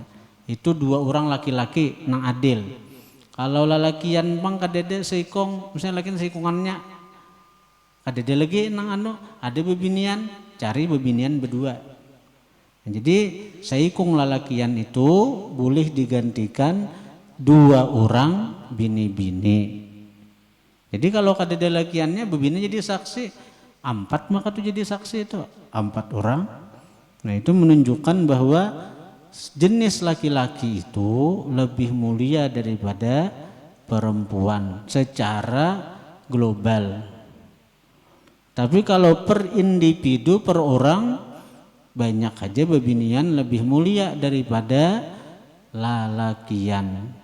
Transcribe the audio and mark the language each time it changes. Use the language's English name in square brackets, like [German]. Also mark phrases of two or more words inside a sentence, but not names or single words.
[Banjar] Itu 2 orang laki-laki nang adil. Kalau lalakian bang kadede seikong, misalnya laki seikongannya, kadede lagi nang ada bebinian, cari bebinian berdua. Nah, jadi seikong lalakian itu boleh digantikan 2 orang bini-bini. Jadi kalau kadede lakiannya bebini jadi saksi, 4 maka tuh jadi saksi itu 4 orang. [Indonesian] Nah itu menunjukkan bahwa jenis laki-laki itu lebih mulia daripada perempuan secara global. [Banjar] Tapi kalau per individu, per orang, banyak aja bebinian lebih mulia daripada lalakian.